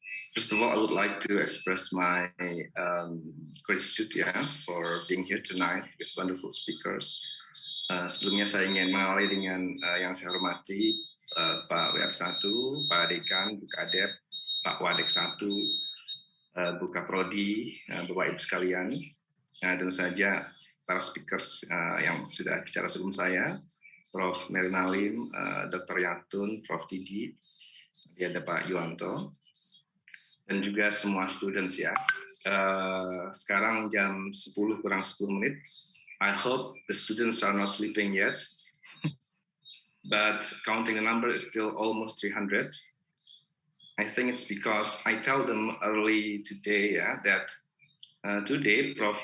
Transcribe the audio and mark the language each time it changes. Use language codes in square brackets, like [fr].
[en] First of all, I would like to express my gratitude for being here tonight with wonderful speakers. [id] Sebelumnya saya ingin mengawali dengan yang saya hormati Pak WR1, Pak Dekan, Bu Kadep, Pak Wadek 1, Bu Kaprodi, Bapak Ibu sekalian, tentu saja para speakers yang sudah bicara sebelum saya, Prof. Merinalim, Dr. Yatun, Prof. Didi, ada Pak Yuwanto, dan juga semua students ya. Sekarang jam 10 kurang 10 menit. [en] I hope the students are not sleeping yet, but counting the number is still almost 300. I think it's because I told them early today that today Prof.